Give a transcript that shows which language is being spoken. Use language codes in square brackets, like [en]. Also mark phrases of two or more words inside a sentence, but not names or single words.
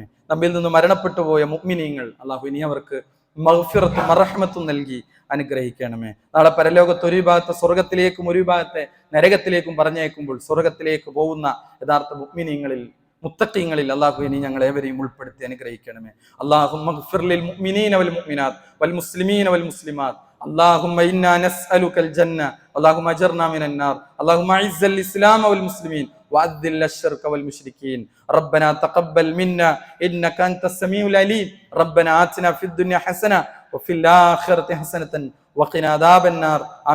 [ml] നമ്മിൽ നിന്ന് മരണപ്പെട്ടു പോയ മുഅ്മിനീങ്ങൾ അല്ലാഹു നീ അവർക്ക് മഗ്ഫിറത്തും മർഹമത്തും നൽകി അനുഗ്രഹിക്കണമേ. നാളെ പരലോകത്ത് ഒരു ഭാഗത്തെ സ്വർഗത്തിലേക്കും ഒരു ഭാഗത്തെ നരകത്തിലേക്കും പറഞ്ഞേക്കുമ്പോൾ സ്വർഗത്തിലേക്ക് പോകുന്ന യഥാർത്ഥ മുഅ്മിനീങ്ങളിൽ, മുത്തഖീങ്ങളിൽ അല്ലാഹു നീ ഞങ്ങളേവരെയും ഉൾപ്പെടുത്തി അനുഗ്രഹിക്കണമേ. [ar] اللهم اغفر للمؤمنين والمؤمنات والمسلمين والمسلمات. اللهم إنا نسألك الجنة اللهم أجرنا من النار اللهم أعز الإسلام والمسلمين وأذل الشرك والمشركين. ربنا تقبل منا إنك أنت السميع العليم. ربنا آتنا في الدنيا حسنة وفي الآخرة حسنة وقنا عذاب النار.